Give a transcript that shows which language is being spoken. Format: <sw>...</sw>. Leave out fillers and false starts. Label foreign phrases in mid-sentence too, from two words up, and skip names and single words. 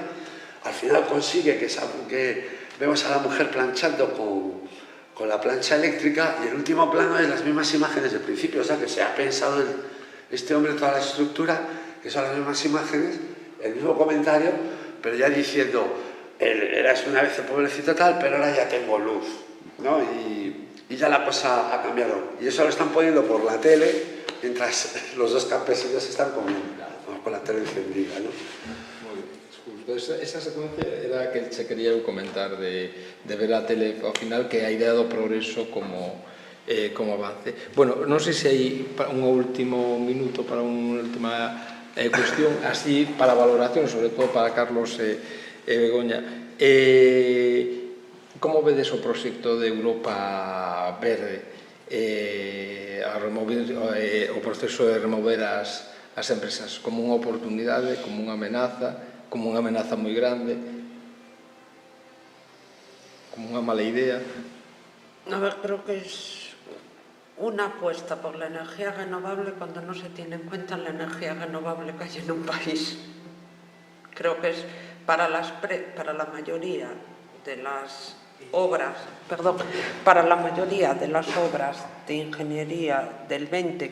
<es>Al final consigue que vemos a la mujer planchando con la plancha eléctrica, y el último plano es las mismas imágenes del principio, o sea que se ha pensado este hombre toda la estructura, que son las mismas imágenes, el mismo comentario, pero ya diciendo, eras una vez el pobrecito tal, pero ahora ya tengo luz, ¿no? Y ya la cosa ha cambiado. Y eso lo están poniendo por la tele, mientras los dos campesinos están comiendo, con la tele encendida, ¿no?</es> <gl>Moi ben, justo. Esa secuencia era a que se quería eu comentar de ver a tele ao final, que a idea do progreso como avance. Bueno, non sei se hai un último minuto para unha última cuestión, así para valoración, sobre todo para Carlos e Begoña. Como vedes o proxecto de Europa Verde, o proceso de remover as empresas como unha oportunidade, como unha amenaza moi grande, como unha mala idea?</gl> <es>A ver, creo que es una apuesta por la energía renovable cuando no se tiene en cuenta la energía renovable que hay en un país. Creo que es para la mayoría de las obras, para la mayoría de las obras de ingeniería del 20</es>